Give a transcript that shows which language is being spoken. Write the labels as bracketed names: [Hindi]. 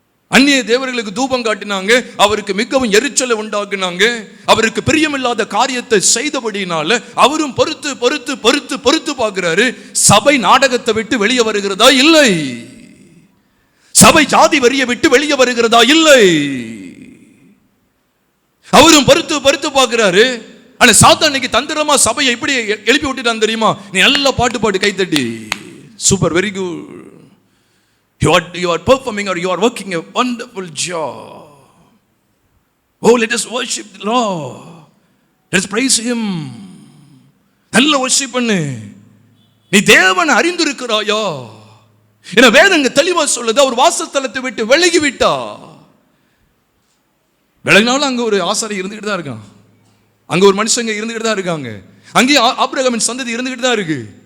[Tamil] அந்நிய தேவர்களுக்கு தூபம் காட்டினாங்க, அவருக்கு மிகவும் எரிச்சலை உண்டாக்குனாங்க, அவருக்கு பிரியமில்லாத காரியத்தை செய்தபடினால அவரும் பொறுத்து பொறுத்து பொறுத்து பொறுத்து பார்க்கிறாரு. சபை நாடகத்தை விட்டு வெளியே வருகிறதா? இல்லை. சபை ஜாதி வரியை விட்டு வெளியே வருகிறதா? இல்லை. அவரும் பொறுத்து பொறுத்து பார்க்கிறாரு. ஆனா சாத்தானுக்கு தந்திரமா சபையை எப்படி எழுப்பி விட்டுட்டான் தெரியுமா? நீ நல்லா பாட்டு பாட்டு கைத்தட்டி, super, very good, [English] you are performing or you are working a wonderful job. Oh, let us worship the Lord, let's praise him. [Tamil] நல்ல worship பண்ணு. நீ தேவனை அறிந்திருக்கிறாயா? என வேதங்க தெளிவா சொல்லுது. அவர் வாசஸ்தலத்தை விட்டு விலகி விட்டா. விலகினாலும் அங்க ஒரு ஆசாரி இருந்துகிட்டு தான் இருக்கான், அங்க ஒரு மனுஷங்க இருந்துகிட்டு தான் இருக்காங்க, அங்கே ஆபிரகாமின் சந்ததி இருந்துகிட்டு தான் இருக்கு.